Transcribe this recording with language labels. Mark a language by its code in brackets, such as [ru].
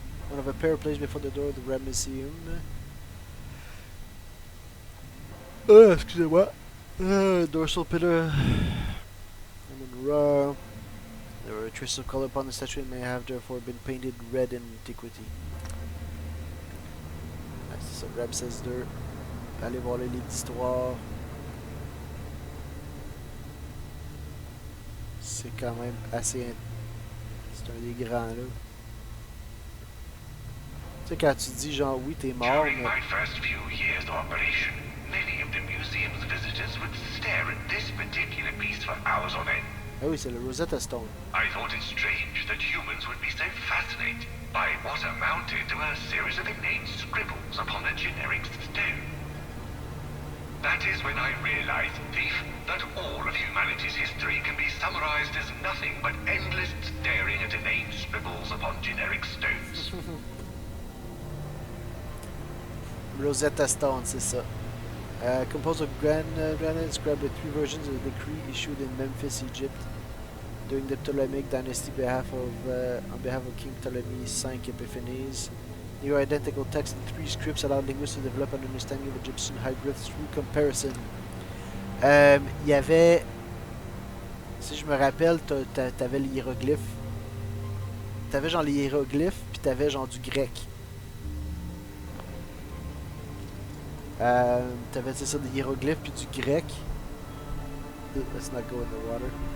[en] One of a pair placed before the door of the Ramesseum. [fr] Excusez-moi. [en] Dorsal pillar. And then raw. There were traces of color upon the statue and may have therefore been painted red in antiquity. [fr] C'est ça, Ramesses II. Allez voir les livres d'histoire. C'est quand même assez... C'est un des grands, là. Tu sais, quand tu dis, genre, oui, t'es mort, [en] During [fr] mais... [en] my first few years of operation, many of the museum's visitors would stare at this particular piece for hours on end. [fr] Ah oui, c'est le Rosetta Stone. [en] I thought it strange that humans would be so fascinated by what amounted to a series of inane scribbles upon a generic stone. That is when I realized, Thief, that all of humanity's history can be summarized as nothing but endless staring at inane scribbles upon generic stones. [fr] Rosetta Stone, c'est ça. [en] Composed of granite inscribed with 3 versions of the decree issued in Memphis, Egypt during the Ptolemaic dynasty on behalf of King Ptolemy V Epiphanes. Near identical text in 3 scripts allowed linguists to develop an understanding of Egyptian hieroglyphs through comparison. [fr] Il y avait, si je me rappelle, t'avais les hiéroglyphes. T'avais genre les hiéroglyphes, puis t'avais genre du grec. T'avais ça des hiéroglyphes puis du grec. [en] Let's not go in the water.